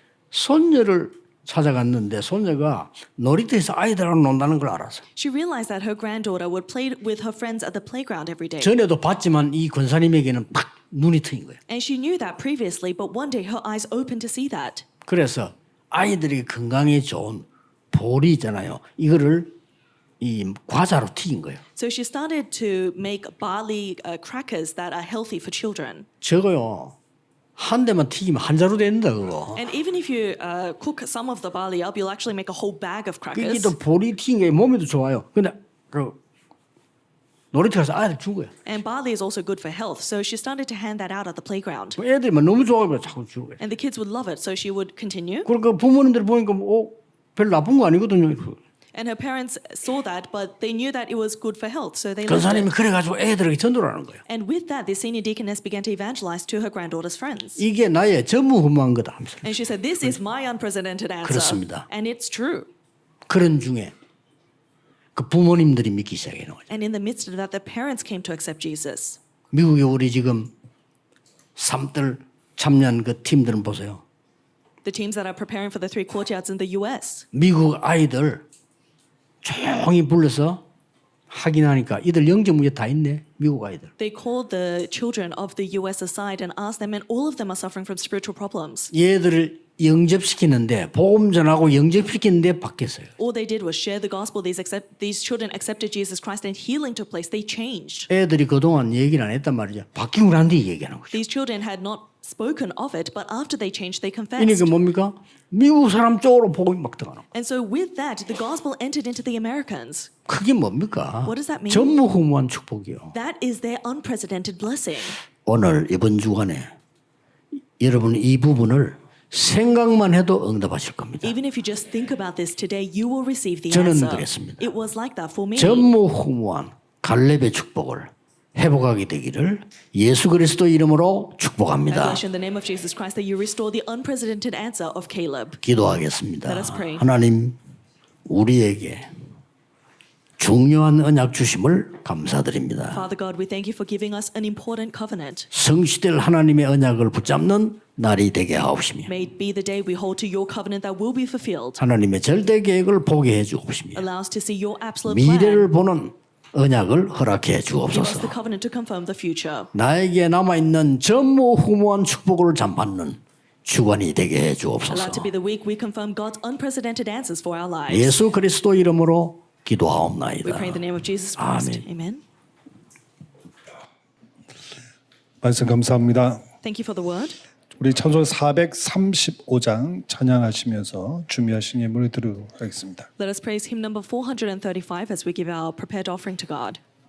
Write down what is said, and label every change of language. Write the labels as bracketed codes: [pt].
[ko] 손녀를 찾아갔는데 손녀가 놀이터에서 아이들하고 논다는 걸 알았어요. [en] She realized that her granddaughter would play with her friends at the playground every day. [ko] 전에도 봤지만 이 권사님에게는 팍 눈이 트인 거예요. [en] And she knew that previously, but one day her eyes opened to see that. [ko] 그래서 아이들이 건강에 좋은 보리 있잖아요. 이거를 이 과자로 튀긴 거예요. [en] So she started to make barley crackers that are healthy for children. [ko] 저거요. 한 대만 튀기면 한 자루 된다 그거. [en] And even if you cook some of the barley up, you'll actually make a whole bag of crackers. [ko] 이게 또 보리 튀긴 게 몸에도 좋아요. 근데 그 놀이터 가서 아이들 준 거예요. [en] And barley is also good for health. So she started to hand that out at the playground. [ko] 애들만 너무 좋아하고 자꾸 준 거예요. [en] And the kids would love it, so she would continue. [ko] 그러니까 부모님들 보니까 별로 나쁜 거 아니거든요. [en] And her parents saw that, but they knew that it was good for health, so they loved [ko] 권사님이 그래가지고 애들에게 전도를 하는 거예요. [en] And with that, the senior deaconess began to evangelize to her granddaughter's friends. [ko] 이게 나의 전무후무한 거다 하면서. [en] And she said, this is my unprecedented answer. [ko] 그렇습니다. [en] And it's true. [ko] 그런 중에 그 부모님들이 믿기 시작해요. [en] And in the midst of that, the parents came to accept Jesus. [ko] 미국에 우리 지금 삼들 참여한 그 팀들은 보세요. [en] The teams that are preparing for the 3 courtyards in the US. [ko] 미국 아이들 조용히 불러서 확인하니까 이들 영적 문제 다 있네. 미국 아이들. [en] They called the children of the US aside and asked them, and all of them are suffering from spiritual problems. [ko] 얘들을 영접시키는데 복음 전하고 영접시키는데 바뀌었어요. [en] All they did was share the gospel. These children accepted Jesus Christ, and healing took place. They changed. [ko] 애들이 그동안 얘기를 안 했단 말이죠. 바뀌고 난 뒤에 얘기하는 거죠. [en] These children had not spoken of it, but after they changed, they confessed. [ko] 그러니까 뭡니까? 미국 사람 쪽으로 복음이 막 들어가는 거예요. [en] And so with that, the gospel entered into the Americans. [ko] 그게 뭡니까? [en] What does that mean? [ko] 전무후무한 축복이요. [en] That is their unprecedented blessing. [ko] 오늘 이번 주간에 여러분 이 부분을 생각만 해도 응답하실 겁니다. [en] Even if you just think about this today, you will receive the [ko] 저는 [en] answer. [ko] 그랬습니다. [en] It was like that for me. [ko] 전무후무한 갈렙의 축복을 회복하게 되기를 예수 그리스도 이름으로 [en] I [ko] 축복합니다. [en] bless you in the name of Jesus Christ that you restore the unprecedented answer of Caleb. [ko] 기도하겠습니다. [en] Let us pray. [ko] 하나님 우리에게 중요한 언약 주심을 감사드립니다. [en] Father God, we thank you for giving us an important covenant. [ko] 성취될 하나님의 언약을 붙잡는 날이 되게 하옵시며 [en] May it be the day we hold to your covenant that will be fulfilled. [ko] 하나님의 절대 계획을 보게 해 주옵시며 [en] Allow us to see your absolute [ko] 미래를 보는 언약을 허락해 [en] Give us the [ko] 주옵소서. [en] covenant to confirm the future. [ko] 나에게 남아있는 전무후무한 축복을 잠받는 주관이 되게 해 [en] Allow [ko] 주옵소서. [en] to be the week we confirm God's unprecedented answers for our lives. [ko] 예수 그리스도 이름으로 [en] We [ko] 기도하옵나이다. [en] pray in the name of Jesus Christ. [ko] 아멘. [en] Amen. [ko] 말씀 감사합니다. [en] Thank you for the word. [ko] 우리 찬송 435장 찬양하시면서 준비하신 예물을 드리도록 하겠습니다. [en] Let us praise hymn number 435 as we give our prepared offering to God.